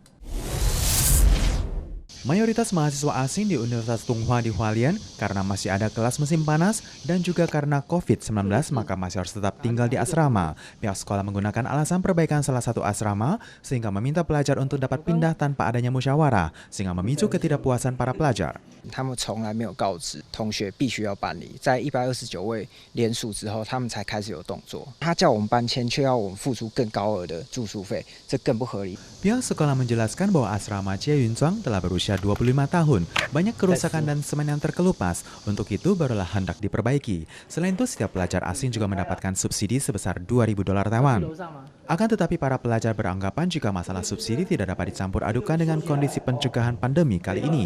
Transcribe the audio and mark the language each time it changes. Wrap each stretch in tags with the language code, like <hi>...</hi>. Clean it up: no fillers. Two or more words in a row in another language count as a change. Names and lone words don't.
<id>Mayoritas mahasiswa asing di Universitas Tsinghua di Hualien karena masih ada kelas musim panas dan juga karena COVID-19 maka masih harus tetap tinggal di asrama. Pihak sekolah menggunakan alasan perbaikan salah satu asrama sehingga meminta pelajar untuk dapat pindah tanpa adanya musyawarah sehingga memicu ketidakpuasan para pelajar.</id> <zh>他们从来没有告知同学必须要搬离，在129位联署之后，他们才开始有动作。他叫我们搬迁，却要我们付出更高额的住宿费，这更不合理。</zh> <id>Pihak sekolah menjelaskan bahwa asrama Cie Yun Chuang telah berusia 25 tahun. Banyak kerusakan dan semen yang terkelupas. Untuk itu barulah hendak diperbaiki. Selain itu, setiap pelajar asing juga mendapatkan subsidi sebesar $2.000 Taiwan. Akan tetapi para pelajar beranggapan jika masalah subsidi tidak dapat dicampur adukan dengan kondisi pencegahan pandemi kali ini.</id>